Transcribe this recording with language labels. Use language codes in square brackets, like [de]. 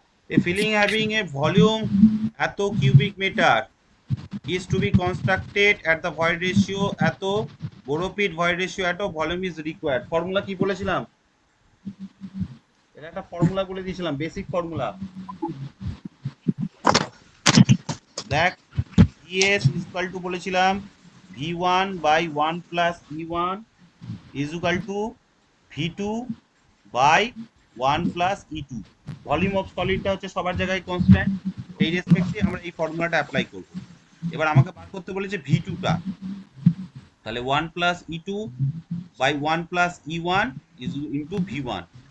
[en] A filling having a volume এত cubic meter is to be constructed at the void ratio এত, borrow pit void ratio এত, volume is required। [bn] Formula কি বলেছিলাম? এটা একটা ফর্মুলা বলে দিয়েছিলাম, বেসিক ফর্মুলা। [en] দেখ, ES is equal to [bn] বলেছিলাম [en] V1 by 1 plus E1 is equal to V2 by 1 plus E2। [bn] Volume of সলিডটা হচ্ছে সবার জায়গায় কনস্ট্যান্ট, এই রেসপেক্টে আমরা এই ফর্মুলাটা অ্যাপ্লাই করব। এবার আমাকে বার করতে বলেছে [en] V2 টা, তাহলে 1 plus E2 by 1 plus E1 is into V1।